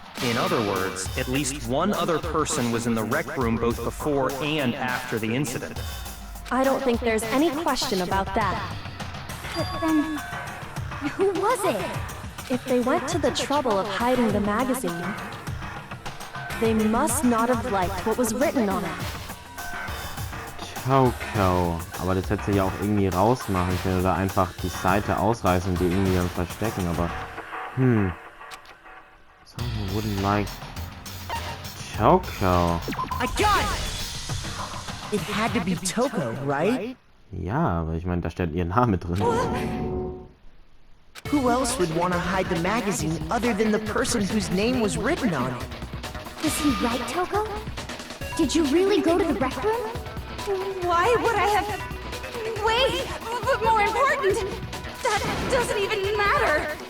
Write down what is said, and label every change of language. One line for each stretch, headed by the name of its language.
English: In other words, at least one other person was in the rec room both before and after the incident. I don't think there's any question about that. But then, who was it? If they went to the trouble of hiding the magazine, they must not have liked what was written on it. Toko.
German: Aber das hätte sie ja auch irgendwie rausmachen können oder einfach die Seite ausreißen und die irgendwie dann verstecken, aber
English: someone wouldn't like Toko. I got it! It had to be Toko, right?
German: Ja, aber ich meine, da steht ihr Name drin.
English: Who else would want to hide the magazine other than the person whose name was written on it? Was he right, Toko? Did you really go to the rec room? Why would I have... Wait! But more important, that doesn't even matter!